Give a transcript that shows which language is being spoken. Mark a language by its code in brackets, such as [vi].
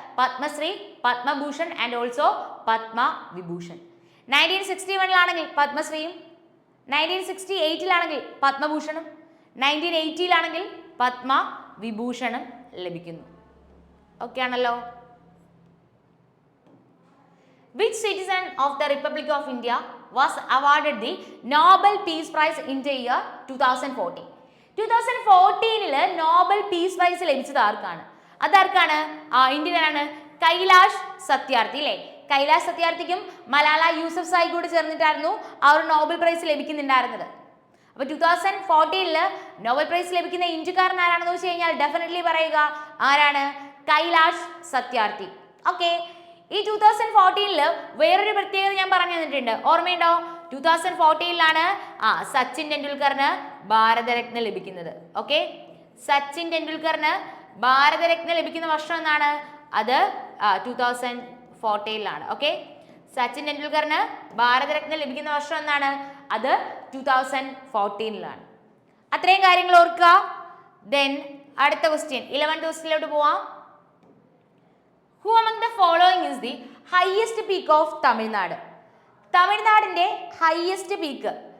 [ml] Padmashri, Padma Bhushan and also Padma Vibhushan. 1961 പത്മശ്രീയും, 1968 പത്മഭൂഷണും, 1980 പത്മവിഭൂഷണും ലഭിക്കുന്നു. Okay ആണല്ലോ. [en] Which citizen of the Republic of India was awarded the Nobel Peace Prize in the year 2014? [ml] 2014 Nobel peace prize ലഭിച്ചത് ആർക്കാണ്? അതാർക്കാണ്? ഇന്ത്യയിലാണ് കൈലാഷ് സത്യാർത്ഥി അല്ലേ. കൈലാഷ് സത്യാർത്ഥിക്കും മലാല യൂസഫ് സായി കൂടി ചേർന്നിട്ടായിരുന്നു ആ ഒരു നോബൽ പ്രൈസ് ലഭിക്കുന്നുണ്ടായിരുന്നത്. അപ്പോൾ 2014 നോബൽ പ്രൈസ് ലഭിക്കുന്ന ഇന്ത്യക്കാരൻ ആരാണെന്ന് വെച്ച് കഴിഞ്ഞാൽ ഡെഫിനറ്റ്ലി പറയുക ആരാണ്? കൈലാഷ് സത്യാർത്ഥി. ഓക്കെ, ഈ 2014 വേറൊരു പ്രത്യേകത ഞാൻ പറഞ്ഞു തന്നിട്ടുണ്ട്, ഓർമ്മയുണ്ടോ? 2014 സച്ചിൻ ടെണ്ടുൽക്കറിന് ഭാരതരത്ന ലഭിക്കുന്നത്. ഓക്കെ, സച്ചിൻ ടെണ്ടുൽക്കറിന് ഭാരതരത്ന ലഭിക്കുന്ന വർഷം എന്നാണ്? അത് 2014 ഓക്കെ, സച്ചിൻ ടെണ്ടുൽക്കറിന് ഭാരതരത്ന ലഭിക്കുന്ന വർഷം എന്നാണ്? അത് 2014 അത്രയും കാര്യങ്ങൾ ഓർക്കുക. ദെൻ അടുത്ത ക്വസ്റ്റ്യൻ 11th ക്വസ്റ്റ്യനിലോട്ട് പോവാം. [en] Who among the following is the highest peak of Tamil Nadu? [ml] തമിഴ്നാടിന്റെ ഹയസ്റ്റ് പീക്ക്,